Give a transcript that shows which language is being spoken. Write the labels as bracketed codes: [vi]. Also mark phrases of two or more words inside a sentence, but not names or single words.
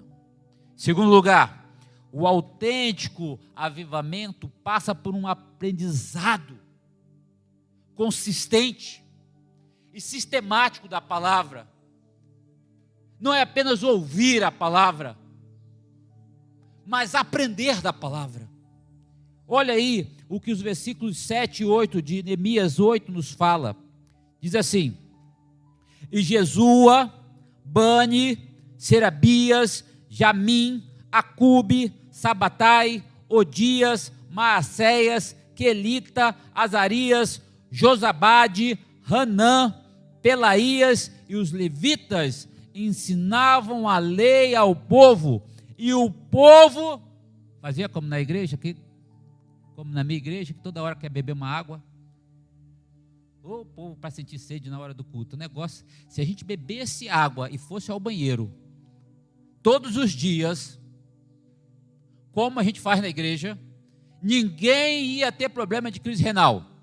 [pt] Segundo lugar, o autêntico avivamento passa por um aprendizado consistente e sistemático da palavra. Não é apenas ouvir a palavra, mas aprender da palavra. Olha aí o que os versículos 7 e 8 de Neemias 8 nos fala. Diz assim: e Jesua, Bani, Serabias, Jamim, Acube, Sabatai, Odias, Maacéias, Quelita, Azarias, Josabade, Hanã, Pelaías e os levitas ensinavam a lei ao povo, e o povo fazia como na igreja, como na minha igreja, que toda hora quer beber uma água. O povo para sentir sede na hora do culto. O negócio, se a gente bebesse água e fosse ao banheiro todos os dias, como a gente faz na igreja, ninguém ia ter problema de crise renal.